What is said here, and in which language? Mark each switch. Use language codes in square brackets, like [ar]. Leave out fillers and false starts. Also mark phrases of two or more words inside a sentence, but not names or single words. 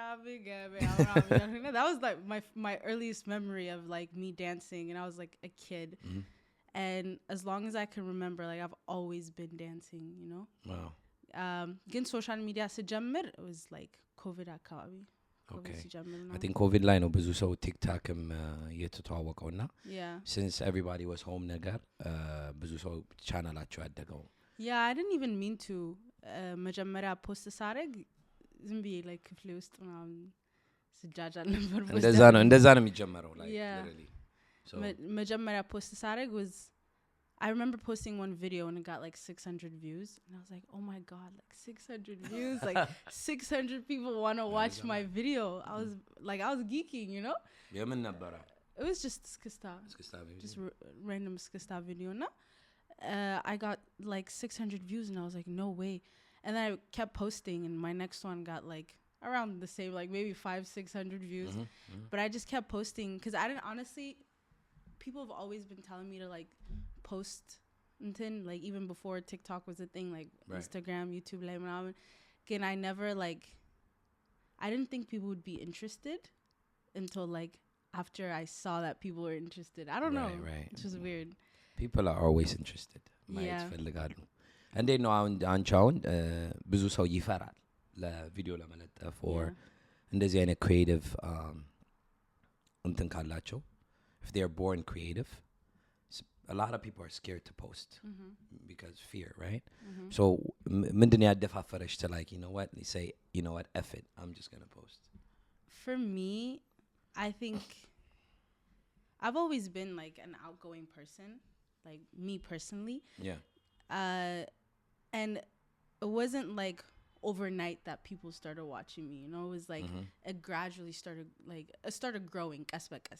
[en] That was like my earliest memory of like me dancing, and I was like a kid. Mm-hmm. And as long as I can remember, like I've always been dancing, Wow. Again, social media sijammer, it was like COVID akabi. [am] Okay. I think COVID ላይ ነው ብዙ ሰው ቲክታክም እየተተዋወቀውና [en] since everybody was home [am] ነገር ብዙ ሰው ቻናላቸው ያደገው. [en] Yeah, I didn't even mean to [am] መጀመሪያ ፖስት ሳረግ ዝም ብዬ like ክፍሌ ውስጥ ምናምን ስጃጃል ነበር። እንደዛ ነው የሚጀመረው [en] like literally. So [am] መጀመሪያ ፖስት ሳረግ [en] was I remember posting one video and it got like 600 views and I was like, "Oh my god, like 600 views, like 600 people want to watch my video." I was geeking, [am] የምን ነበር? [en] It was just skista video. Just random skista video. No? I got like 600 views and I was like, no way. And then I kept posting and my next one got like around the same, like maybe 500-600 views. But I just kept posting because I didn't, honestly, people have always been telling me to like post like even before TikTok was a thing, like right. Instagram, YouTube, like again, I didn't think people would be interested until like after I saw that people were interested. I don't know. Right. It's just weird. People are always interested. [am] ማየት ፈልጋሉ። እንዴት ነው አንቺ አሁን ብዙ ሰው ይፈራል ለቪዲዮ ለመለጠፍ or እንደዚህ አይነት creative እንትን ካላቸው [en] if they are born creative, a lot of people are scared to post because fear, right? So [am] ምንድን ያደፋፈረሽ [en] to like, say, F it, I'm just going to post? For me, I think I've always been like an outgoing person, like me personally. Yeah. And it wasn't like overnight that people started watching me, it was like it gradually started growing as bekas.